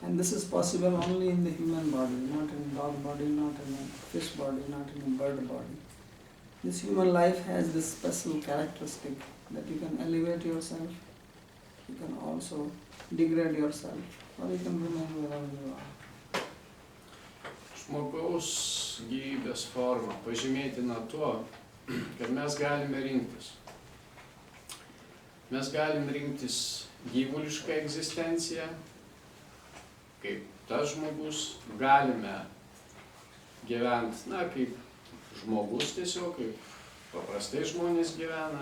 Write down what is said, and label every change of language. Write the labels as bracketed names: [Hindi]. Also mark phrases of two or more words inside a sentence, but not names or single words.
[English] And this is possible only in the human body, not in dog body, not in a fish body, not in a bird body. This human life has this special characteristic that you can elevate yourself, you can also degrade yourself, or you can remain wherever you are. [Lithuanian] Žmogaus gyvybės forma pažymėtina tuo, kad mes galime rinktis. Mes galim rinktis gyvulišką egzistenciją, kaip tas žmogus, galime gyventi, na, kaip žmogus tiesiog, kaip paprastai žmonės gyvena.